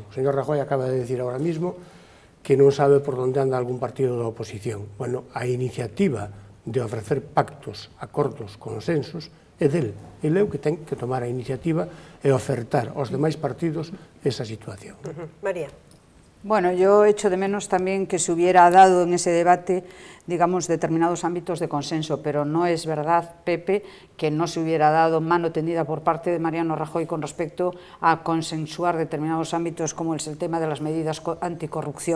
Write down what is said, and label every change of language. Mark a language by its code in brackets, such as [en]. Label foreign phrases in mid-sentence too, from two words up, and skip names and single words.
[gl] O señor Rajoy acaba de [es] decir ahora mismo [gl] que non sabe por onde anda algún partido da oposición. Bueno, a iniciativa de ofrecer pactos, acordos, consensos, é del. Ele é o que ten que tomar a iniciativa e ofertar aos demais partidos esa situación. María. [es] Bueno, yo echo de menos también que se hubiera dado en ese debate, digamos, determinados ámbitos de consenso, pero no es verdad, Pepe, que no se hubiera dado mano tendida por parte de Mariano Rajoy con respecto a consensuar determinados ámbitos como es el tema de las medidas anticorrupción.